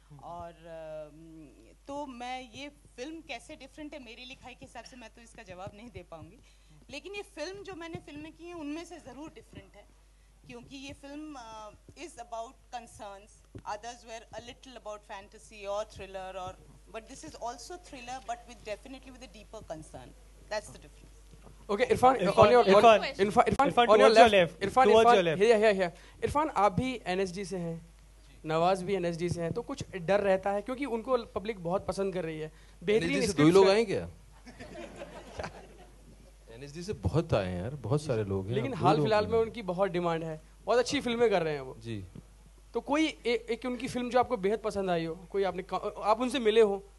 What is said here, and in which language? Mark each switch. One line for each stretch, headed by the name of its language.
Hindi: और तो मैं ये फिल्म कैसे डिफरेंट है मेरी लिखाई के हिसाब से मैं तो इसका जवाब नहीं दे पाऊंगी, लेकिन ये फिल्म जो मैंने फिल्में की हैं उनमें से ज़रूर डिफरेंट है, क्योंकि ये film
English: Is about concerns, others were a little about fantasy or thriller, but this is also thriller but with definitely with a deeper concern. That's the difference. Okay, Irfan, on your on your left. Irfan, here.
Hindi: Irfan, आप भी NSD से हैं, नवाज भी NSD से हैं, तो कुछ डर रहता है क्योंकि उनको पब्लिक बहुत पसंद कर रही है। बेहतरीन से 2 लोग आए क्या? NSD से बहुत आए हैं यार, बहुत सारे लोग हैं, लेकिन हाल फिलहाल में उनकी बहुत डिमांड है, बहुत अच्छी फिल्में कर रहे हैं वो जी। तो कोई एक उनकी फिल्म जो आपको बेहद पसंद आई हो, कोई आप उनसे मिले हो,